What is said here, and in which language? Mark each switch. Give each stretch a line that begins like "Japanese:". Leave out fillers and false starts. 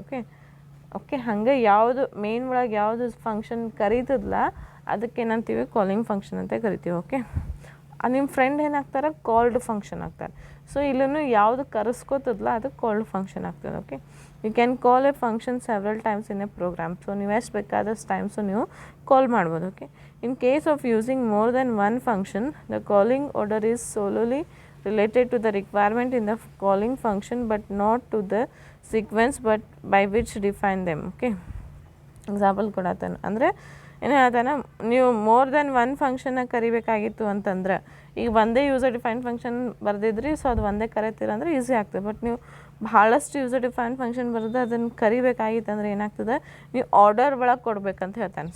Kannada: Okay, okay, ಹಾಗೆ ಯಾವುದು main ಒಳಗೆ ಯಾವುದು ಫಂಕ್ಷನ್ ಕರೀತದಲ್ಲ ಅದಕ್ಕೆ ಏನಂತೀವಿ, ಕಾಲಿಂಗ್ ಫಂಕ್ಷನ್ ಅಂತ ಕರಿತೀವಿ. ಓಕೆ, ನಿಮ್ಮ ಫ್ರೆಂಡ್ ಏನಾಗ್ತಾರೆ, ಕಾಲ್ಡ್ ಫಂಕ್ಷನ್ ಆಗ್ತಾರೆ. ಸೊ ಇಲ್ಲೂ ಯಾವುದು ಕರೆಸ್ಕೋತದಲ್ಲ ಅದು ಕಾಲ್ಡ್ ಫಂಕ್ಷನ್ ಆಗ್ತದೆ.
English: Okay, you can call a function several times in a program.
Kannada: So ನೀವು ಎಷ್ಟು ಬೇಕಾದಷ್ಟು ಟೈಮ್ಸು ನೀವು ಕಾಲ್ ಮಾಡ್ಬೋದು.
English: Okay, in case of using more than one function the calling order is solely related to the requirement in the calling function but not to the sequence but by which define them.
Kannada: Okay, example ಕೊಡತ್ತಾನೆ ಅಂದರೆ ಏನು ಹೇಳ್ತಾನೆ, ನೀವು more than one ಫಂಕ್ಷನ್ನ ಕರಿಬೇಕಾಗಿತ್ತು ಅಂತಂದ್ರೆ ಈಗ ಒಂದೇ user define function ಬರೆದಿದ್ರಿ. So ಅದು ಒಂದೇ ಕರಿತೀರ ಅಂದರೆ ಈಸಿ ಆಗ್ತದೆ. ಬಟ್ ನೀವು ಭಾಳಷ್ಟು ಯೂಸರ್ ಡಿಫೈನ್ ಫಂಕ್ಷನ್ ಬರೆದು ಅದನ್ನು ಕರಿಬೇಕಾಗಿತ್ತು ಅಂದರೆ ಏನಾಗ್ತದೆ, ನೀವು ಆರ್ಡರ್ ಒಳಗೆ ಕೊಡ್ಬೇಕಂತ ಹೇಳ್ತಾನೆ.